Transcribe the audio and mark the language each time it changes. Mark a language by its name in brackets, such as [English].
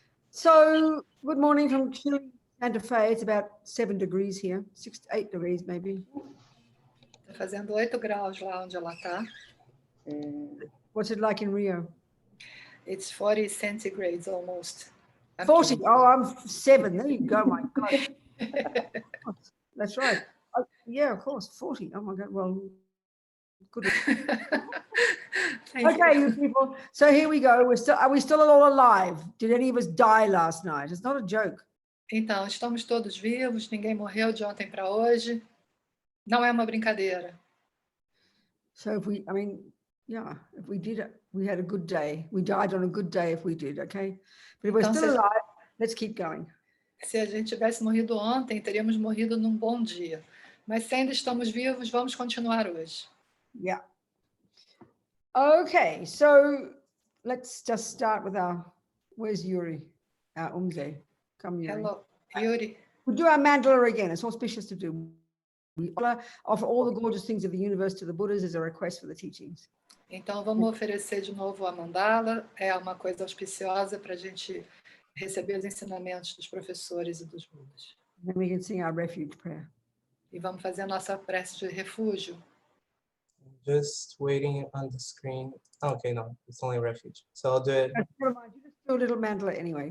[English] So, good morning from chilly Santa Fe. It's about 7 degrees here, 6 to 8 degrees maybe. [Portuguese] Tá fazendo 8 graus lá onde ela tá. [English] What's it like in Rio? It's 40 centigrades almost. 40. Oh, I'm 7. There you go, my God. That's right. Yeah, of course, 40. Oh my God. Well, good. Okay, you people. So here we go. Are we still all alive? Did any of us die last night? It's not a joke. [Portuguese] Então, estamos todos vivos, ninguém morreu de ontem para hoje. Não é uma brincadeira. [English] So if we did it, we had a good day. We died on a good day if we did, okay? But if we're still alive, let's keep going. [Portuguese] Se a gente tivesse morrido ontem, teríamos morrido num bom dia. Mas se ainda estamos vivos, vamos continuar hoje. [English] Yeah. Okay, so let's just start with where's Yuri? Umze. Come, Yuri. Hello, Yuri. We'll do our mandala again. It's auspicious to do. We offer all the gorgeous things of the universe to the Buddhas as a request for the teachings. [Portuguese] Então, vamos oferecer de novo a mandala. É uma coisa auspiciosa para a gente receber os ensinamentos dos professores e dos Budas. [English] Then we can sing our refuge prayer. [Portuguese] E vamos fazer a nossa prece de refúgio. [English] Just waiting on the screen. Okay, no, it's only refuge. So I'll do it. Never mind, you just do a little mandala anyway.